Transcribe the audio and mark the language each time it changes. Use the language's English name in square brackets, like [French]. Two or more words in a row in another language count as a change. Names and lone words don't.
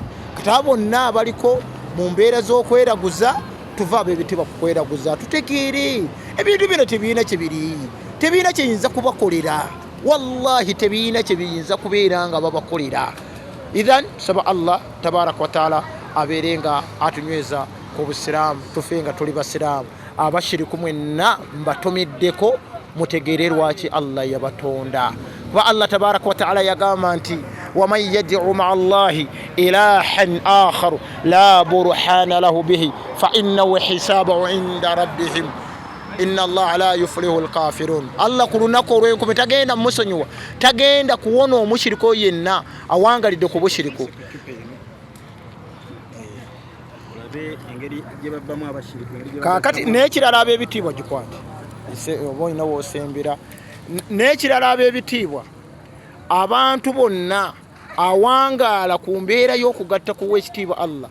[Ganda] Kati abo bonna abaliko mu mbeera z'okweraguza tuva ab'ebitiibwa ku kweraguza, tutegeere ebintu bino tebiina kyebiri, tebiina kyeyinza kubakolera, wallahi tebiina kyebiyinza kubeera nga babakolera. Idhan saba Allah [Arabic] تبارك وتعالى [Ganda] abeere nga atunyweza ku busiraamu, tufe nga tuli basiraamu. Abashiriku mwenna mbatomeddeko mutegeere lwaki Allah yabatonda. [Arabic] Kuba الله تبارك وتعالى [Ganda] yagamba nti [Arabic] ومن يدع مع الله إلها آخر لا برهان له به فإنه حسابه عند ربهم إن الله لا يفلح الكافرون. [Ganda] Allah ku lunaku olw'enkumi tagenda musonyiwa, tagenda kuwona omushiriko yenna awangalidde ku bushiriku. Kakati n'ekirala ab'ebitiibwa gikwate oba olina woosembera, n'ekirala ab'ebitiibwa abantu bonna awangaala ku mbeera y'okugatta ku w'ekitiibwa Allah.